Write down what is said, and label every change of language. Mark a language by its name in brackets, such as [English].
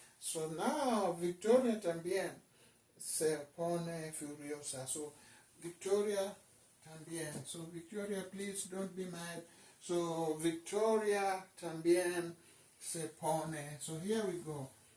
[English] So now [Spanish] Victoria también se pone furiosa. So Victoria también. [English] So Victoria, please don't be mad. So Victoria [Spanish] también se pone. [English] So here we go.